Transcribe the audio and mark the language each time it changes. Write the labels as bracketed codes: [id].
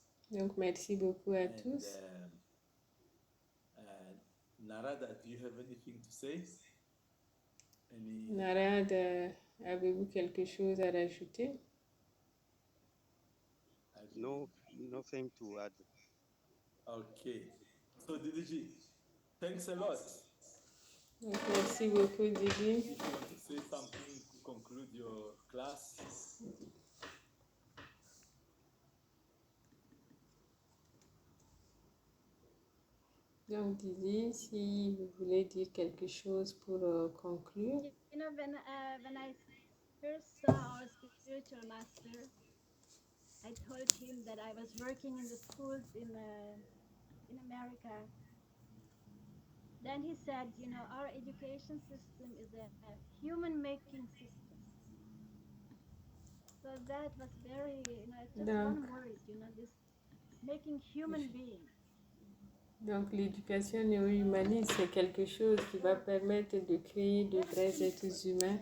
[fr] Donc, merci beaucoup à tous. [en] Narada, do you have anything to say? [fr] Narada, avez-vous quelque chose à rajouter? [en] No, nothing to add. Okay. So, Didiji, thanks a lot. [fr] Donc, merci beaucoup, Didi. [en] If you want to say something to conclude your class. [fr] Donc, Didi, si vous voulez dire quelque chose pour conclure. [en] When I first saw our spiritual master, I told him that I was working in the schools in America. Then he said, our education system is a human-making system. So that was very, it's just one word, this making human beings. [fr] Donc, l'éducation néo-humaniste, c'est quelque chose qui va permettre de créer de vrais êtres humains.